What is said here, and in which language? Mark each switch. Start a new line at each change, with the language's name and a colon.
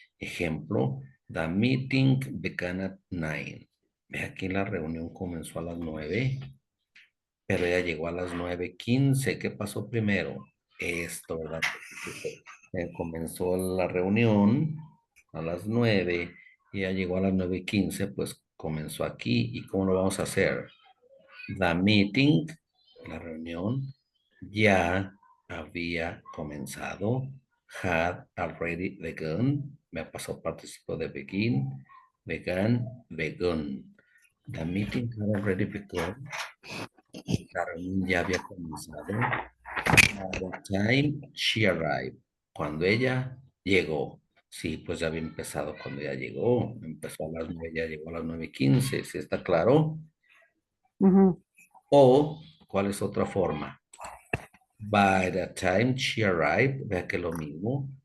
English: Ejemplo, the meeting began at 9.
Spanish: Ve, aquí la reunión comenzó a las 9, pero ya llegó a las 9:15. ¿Qué pasó primero? Esto, ¿verdad? Comenzó la reunión a las 9 y ya llegó a las 9:15, pues comenzó aquí. ¿Y cómo lo vamos a hacer?
English: The meeting,
Spanish: la reunión, ya había comenzado.
English: Had already begun.
Spanish: Me ha pasado participio de
English: begin, began, begun. The meeting had already begun.
Spanish: La reunión ya había comenzado.
English: At the time she arrived.
Spanish: Cuando ella llegó. Sí, pues ya había empezado cuando ella llegó. Empezó a las 9, ya llegó a las 9:15. ¿Sí está claro? Ujú. O, ¿cuál es otra forma?
English: By the time she arrived,
Spanish: vea que lo mismo.